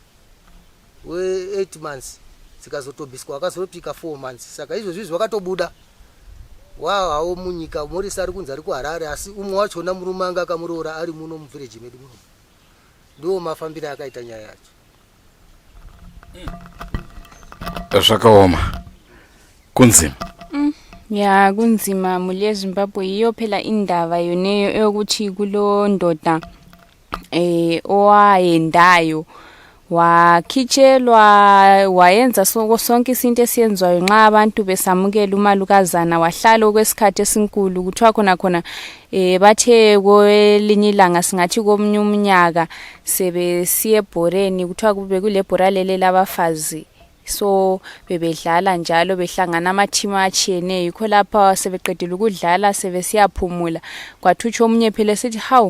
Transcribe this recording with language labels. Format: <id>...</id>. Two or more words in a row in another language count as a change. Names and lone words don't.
<sn>8 months dzikazotobviswa wakazopika 4 months saka izvozvi zvakatobuda hawo munyika Morris ari kunzi ari kuHarare asi umwe wachona murume anga akamuroora ari muno muvhireji medu muno ndo mafambiro akaita nyaya yacho Zvakaoma.</sn> <nd>Kunzima. Ya kunzima muli eZimbabwe iyo phela indaba yoneyo eyokuthi kulo ndoda owayendayo wakhitshelwa wayenza sonke izinto esiyenzwayo nxa abantu besamukela umalukazana wahlala okwesikhathi esinkulu kuthiwa khona bathe kwelinye ilanga singathi komunye umnyaka sebesiye ebhoreni kuthiwa kube kulebhora lele labafazi so bebedlala njalo behlangana amateam atshiyeneyo yikho lapha sebeqedile ukudlala sebesiyaphumula kwathutsha omunye phela sithi hawu</nd>